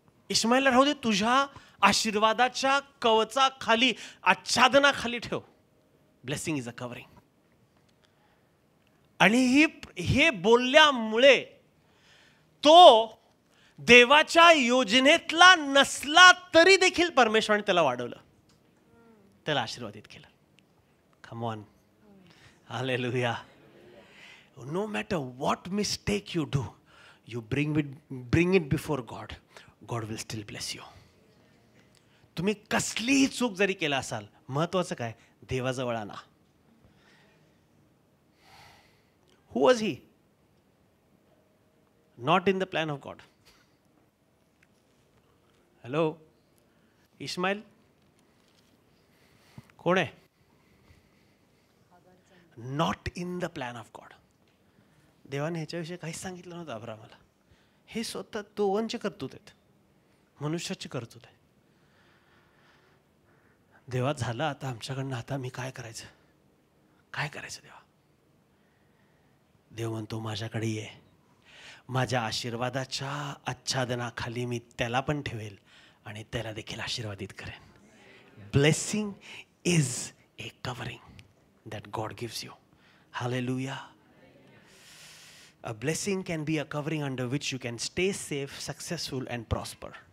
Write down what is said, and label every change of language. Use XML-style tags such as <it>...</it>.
<mr>इश्माईलला राहू दे, तुझ्या आशीर्वादाच्या कवचा खाली, आच्छादनाखाली ठेव.</mr> <en>Blessing is a covering.</en> <mr>आणि हे बोलल्यामुळे तो देवाच्या योजनेतला नसला तरी देखील परमेश्वराने त्याला वाढवलं, त्याला आशीर्वादित केलं.</mr> <en>Come on, hallelujah. No matter what mistake you do, you bring it before God, God will still bless you.</en> <mr>तुम्ही कसलीही चूक जरी केला असाल, महत्वाचं काय, देवाजवळ आणा.</mr> <en>Who was he? Not in the plan of God. Hello? Ishmael?</en> <mr>कोण आहे?</mr> <en>Not in the plan of God.</en> <mr>देवाने ह्याच्याविषयी काहीच सांगितलं नव्हतं अब्राहमाला. हे स्वतः दोघांची कर्तृत्व आहेत, मनुष्याची कर्तृत्व आहे. देवा झालं आता आमच्याकडनं, आता मी काय करायचं, काय करायचं देवा? देव म्हणतो माझ्याकडे ये, माझ्या आशीर्वादाच्या आच्छादनाखाली मी त्याला पण ठेवेल आणि त्याला देखील आशीर्वादित करेन.</mr> <en>Blessing is a covering that God gives you. Hallelujah. A blessing can be a covering under which you can stay safe, successful and prosper.</en>